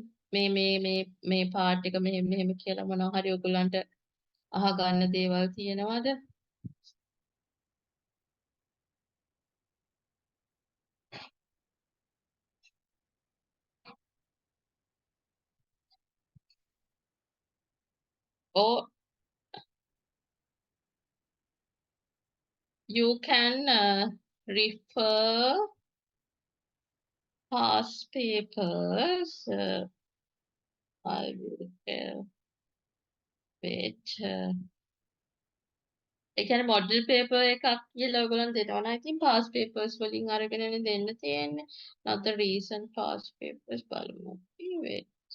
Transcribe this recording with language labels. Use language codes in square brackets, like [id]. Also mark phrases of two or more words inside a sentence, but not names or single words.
[si] මේ part එක මෙහෙම කියලා මොනවා හරි ඔයගොල්ලන්ට අහගන්න දේවල් තියෙනවද? [en] Or you can refer past papers. I will wait. [si] ඒ කියන්නේ [en] model paper [si] එකක් කියලා ඔයගොල්ලන් දෙනවා නම් ඉතින් [en] past papers [si] වලින් අරගෙනනේ දෙන්න තියෙන්නේ. [en] Not the recent past papers බලමු. Wait.